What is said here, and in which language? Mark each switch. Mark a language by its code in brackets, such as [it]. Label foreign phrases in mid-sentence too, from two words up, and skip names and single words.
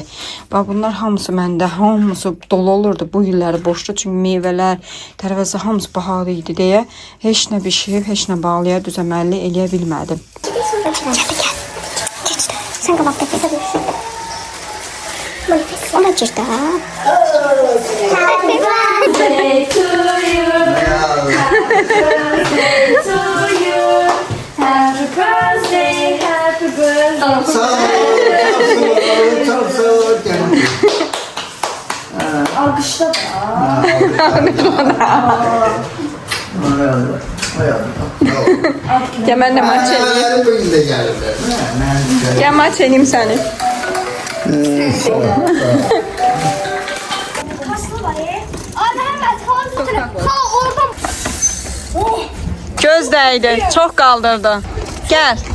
[az] Bax bunlar hamısı məndə, hamısı dolu olurdu bu illəri boşdu. Çünki meyvələr, tərəvəzi hamısı bahalı idi deyə heç nə bişirib, heç nə bağlaya, düzəməlli eləyə bilmədim. Sen qabaqda gedirsən. Ona gir də. [en] Happy birthday to you. Happy birthday to you. Happy birthday, happy birthday. [az] Sağ ol, çok sağ ol. Alqışla da. Ya mən də maç eləyim. [tr] Bugün de gelirler. [az] Ya maç eləyim səni. Göz dəydi, çox qaldırdı. Gəl.